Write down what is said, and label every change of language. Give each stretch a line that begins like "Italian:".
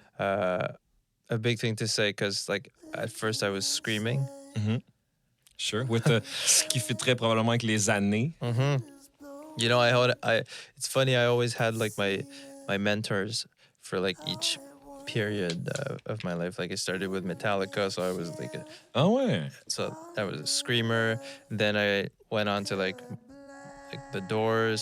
English: A big thing to say because like at first I was screaming. Sure.
French: With ce qui fitterait probablement avec les années.
English: Mm-hmm. You know, it's funny. I always had like my mentors for like each period of my life. Like I started with Metallica, so I was like
French: Ah ouais.
English: so I was a screamer. Then I went on to like the Doors.